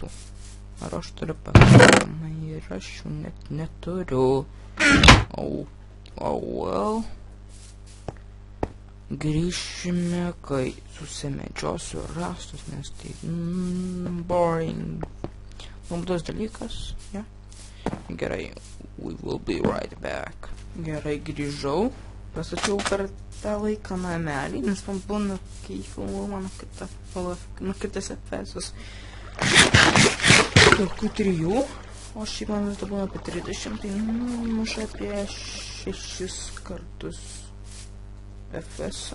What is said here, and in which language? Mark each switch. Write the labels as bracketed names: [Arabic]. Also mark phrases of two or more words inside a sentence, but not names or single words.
[Lithuanian] Ar aš turiu pakankamai ir aš jų net neturiu. Well. Grįšime, kai susimedžiosiu rastus, nes tai boring. Nuobodus dalykas, ja. Gerai, [English] we will be right back. [Lithuanian] Gerai, grįžau. Pastačiau per tą laiką namelį, nes man būna, kai filmuoju mano kitas FPS-us. Tokių 3, o šiaip man vis būna apie 30, tai muša apie 6 kartus FPS-ą.